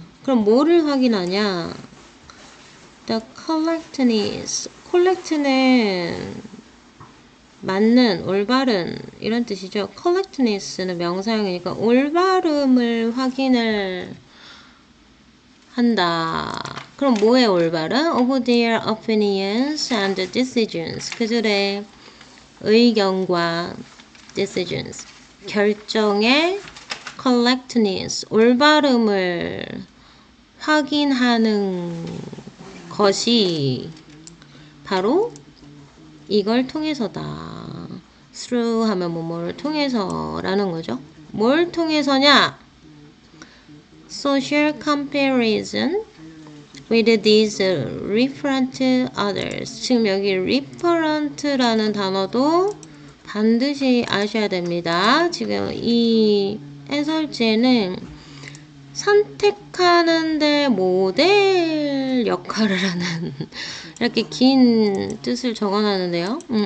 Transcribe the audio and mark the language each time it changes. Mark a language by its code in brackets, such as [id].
[ko] 그럼 뭐를 확인하냐? [en] The correctness. [ko] correct는 맞는, 올바른 이런 뜻이죠. correctness는 명사형이니까 올바름을 확인을 한다. 그럼 뭐의 올바름? [en] Of their opinions and decisions. [ko] 그들의 의견과 decisions. 결정의 correctness, 올바름을 확인하는 것이 바로 이걸 통해서다. through 하면 뭐를 통해서라는 거죠. 뭘 통해서냐? [en] social comparison with these referent others. [ko] 지금 여기 referent라는 단어도 반드시 아셔야 됩니다. 지금 이 해설지에는 선택하는데 모델 역할을 하는 이렇게 긴 뜻을 적어놨는데요.